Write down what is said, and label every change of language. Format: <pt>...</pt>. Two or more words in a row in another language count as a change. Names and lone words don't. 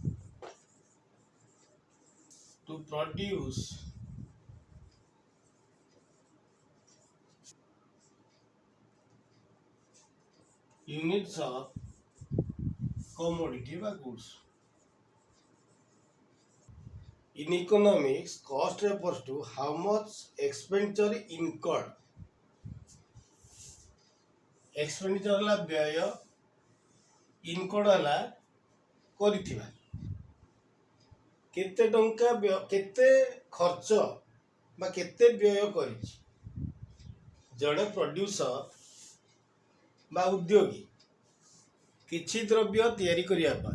<en>to produce units of commodity বা goods. In economics, cost refers to how much expenditure incurred.</en> <or>Expenditure ହେଲା ବ୍ୟୟ, incurred ହେଲା କରିଥିବା। କେତେ ଟଙ୍କା କେତେ ଖର୍ଚ୍ଚ ବା କେତେ ବ୍ୟୟ କରିଛି ଜଣେ ପ୍ରଡ୍ୟୁସର ବା ଉଦ୍ୟୋଗୀ କିଛି ଦ୍ରବ୍ୟ ତିଆରି କରିବା ପାଇଁ।</or>